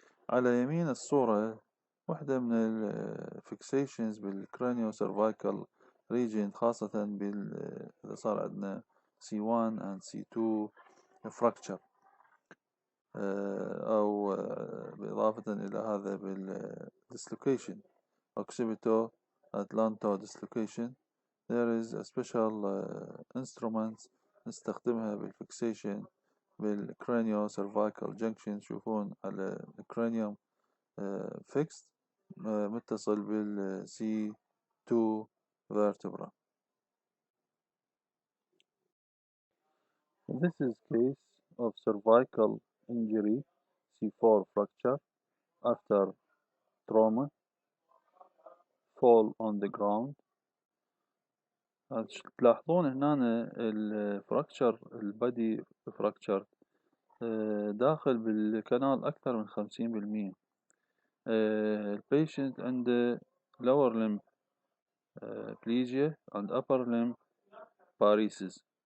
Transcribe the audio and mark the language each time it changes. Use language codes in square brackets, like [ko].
[ar] على يمين الصورة واحدة من الفيكسيشنز بالكرانيو سيرفايكال ريجين، خاصة إذا صار عندنا C1 and C2 fracture، أو بالإضافة إلى هذا بالديسلوكيشن occipital atlanto dislocation. [en] There is a special instrument [ar] نستخدمها بالفيكسيشن بالكرانيو سيرفايكال جنكشن. تشوفون على الكرانيوم fixed متصل بال C2 vertebra. [en] This is case of cervical injury C4 fracture after trauma, fall on the ground. [ar] تلاحظون هنا الفراكشر البادي فراكشر داخل بالكنال أكثر من 50%. البيشنت عنده [en] lower limb plegia and upper limb paresis.